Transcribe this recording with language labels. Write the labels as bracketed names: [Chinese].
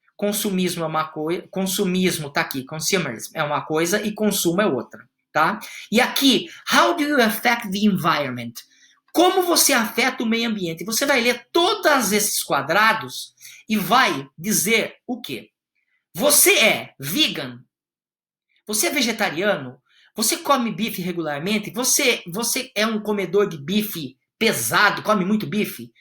[Portuguese] Consumismo é uma coisa, consumismo tá aqui, consumerism é uma coisa e consumo é outra, tá? E aqui, [English] how do you affect the environment? [Portuguese] Como você afeta o meio ambiente? Você vai ler todos esses quadrados e vai dizer o quê? Você é vegan? Você é vegetariano? Você come bife regularmente? Você é um comedor de bife pesado? Come muito bife?